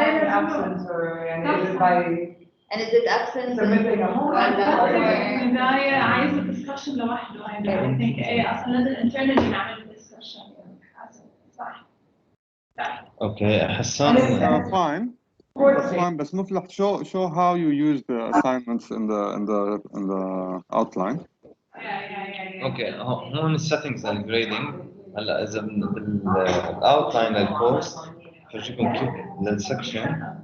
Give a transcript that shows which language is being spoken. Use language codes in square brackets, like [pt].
[en] absence or [ar] يعني [en] is it by and is it absence submitting a homework [ar] البداية عايزة discussion لوحده [en] I think [ar] ايه اصلا لازم internally نعمل discussion صح اوكي حسان [en] fine. That's fine, but Muflah, show how you use the assignments in the outline. [ar] اوكي هون السيتنجز اند جريدنج. هلا اذا بالاوتلاين للكورس فرجيكم كيف للسكشن